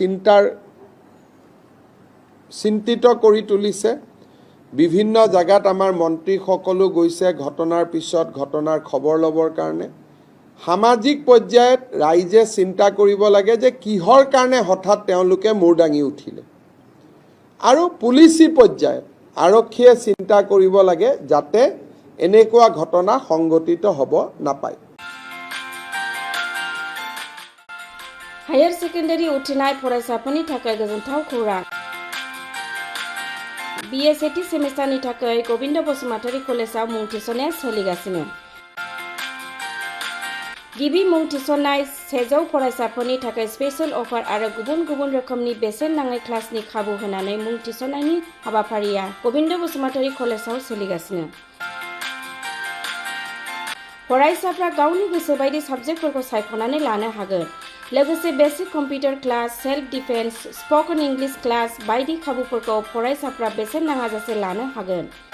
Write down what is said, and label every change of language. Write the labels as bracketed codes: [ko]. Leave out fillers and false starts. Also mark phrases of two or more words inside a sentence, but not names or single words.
[as] চিন্তিত কৰি তুলিছে বিভিন্ন জায়গাত আমাৰ মন্ত্ৰী সকলো গৈছে ঘটনাৰ পিছত ঘটনাৰ খবৰ লবৰ কাৰণে সামাজিক পৰ্যায়ত ৰাইজে চিন্তা কৰিব লাগে যে কিহৰ কাৰণে হঠাৎ তেওঁলোকে মূৰ দাঙি উঠিলে আৰু পুলিচি পৰ্যায়ত আৰক্ষীয়ে চিন্তা কৰিব লাগে যাতে এনেকুৱা ঘটনা সংঘটিত হ'ব নাপায় [en] higher secondary [brx] उथ्रिनाय फरायसाफोरनि थाखाय गोजोनथाव खौरां BA सेथि सेमिस्टारनि थाखाय गोविन्द बसुमतारी कलेजाव मुं थिसननाया सोलिगासिनो गिबि मुं थिसननाय 100 फरायसाफोरनि थाखाय [en] special offer [brx] आरो गुबुन गुबुन रोखोमनि बेसेन नाङै क्लासनि खाबु होनानै मुं थिसननायनि हाबाफारिया गोविन्द बसुमतारी कलेजाव सोलिगासिनो फरायसाफ्रा गावनि गोसो बायदि साबजेक्टफोरखौ सायख'नानै लानो हागोन लोगोसे [en] basic computer class self defence spoken English class [brx] बायदि खाबुफोरखौ फरायसाफ्रा बेसेन नाङाजासे लानो हागोन